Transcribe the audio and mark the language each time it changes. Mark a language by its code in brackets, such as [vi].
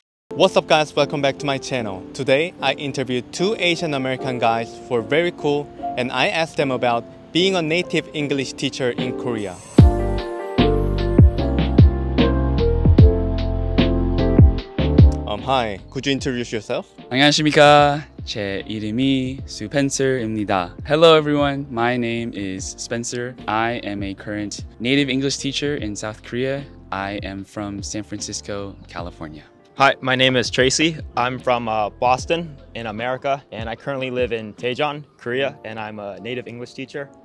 [en] What's up guys, welcome back to my channel. Today I interviewed two Asian American guys who are very cool and I asked them about being a native English teacher in Korea. Hi, could you introduce yourself? [ko] 안녕하십니까. 제 이름이 Spencer입니다. [en] Hello everyone, my name is Spencer. I am a current native English teacher in South Korea. I am from San Francisco, California. Hi, my name is Tracy. I'm from Boston in America, and I currently live in Daejeon, Korea, and I'm a native English teacher.